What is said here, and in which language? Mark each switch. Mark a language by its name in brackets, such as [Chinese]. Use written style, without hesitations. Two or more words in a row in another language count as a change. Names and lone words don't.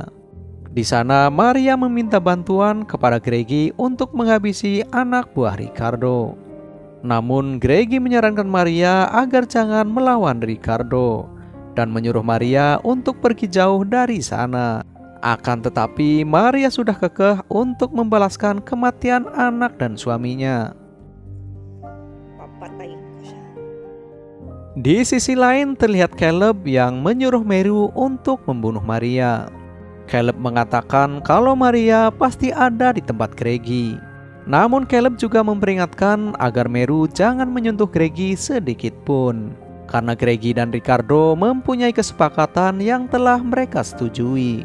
[Indonesian] Di sana Maria meminta bantuan kepada Gregi untuk menghabisi anak buah Ricardo. Namun Gregi menyarankan Maria agar jangan melawan Ricardo dan menyuruh Maria untuk pergi jauh dari sana. Akan tetapi Maria sudah kekeh untuk membalaskan kematian anak dan suaminya. [Filipino] Papatayin ko siya. [Indonesian] Di sisi lain terlihat Caleb yang menyuruh Meru untuk membunuh Maria. Caleb mengatakan kalau Maria pasti ada di tempat Gregi. Namun Caleb juga memperingatkan agar Meru jangan menyentuh Gregi sedikit pun, karena Gregi dan Ricardo mempunyai kesepakatan yang telah mereka setujui.